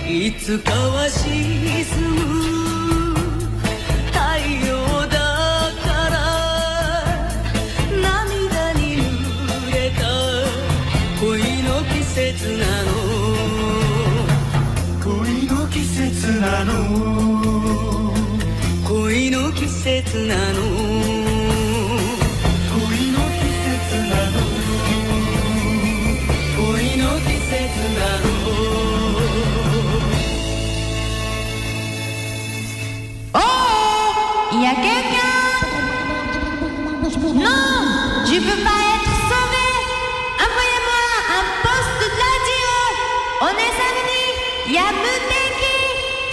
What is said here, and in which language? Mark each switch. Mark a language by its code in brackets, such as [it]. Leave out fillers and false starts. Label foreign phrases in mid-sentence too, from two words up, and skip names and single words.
[ja] いつかは沈む太陽だから涙に濡れた恋の季節なの恋の季節なの恋の季節なの恋の季節なの恋の季節なの [fr] Il y a quelqu'un? Non, je peux pas être sauvé. Envoyez-moi un poste de radio. On est samedi. Il y a Muteki.